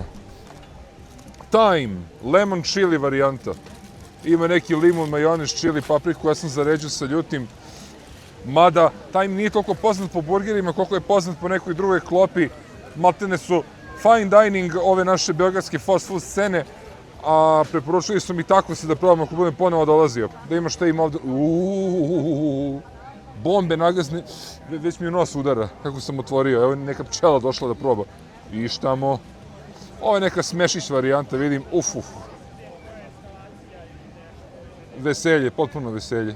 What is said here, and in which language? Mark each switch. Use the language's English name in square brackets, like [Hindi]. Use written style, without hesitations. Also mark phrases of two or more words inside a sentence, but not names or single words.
[Serbian] Thyme, [English] lemon chili [Serbian] varijanta. Ima neki limun, majonez, chili, papriku, ja sam zaređao sa ljutim. Mada, Thyme nije toliko poznat po burgerima koliko je poznat po nekoj drugoj klopi. Maltene su [English] fine dining [Serbian] ove naše beogradske [English] fast food [Serbian] scene, a preporučili su mi tako se da probam ako budem ponovo dolazio. Da ima šta ima ovde. Bombe nagazne, već mi u nos udara kako sam otvorio. Evo neka pčela došla da proba. I štamo. Ovo je neka smešić varijanta, vidim. Veselje, potpuno veselje.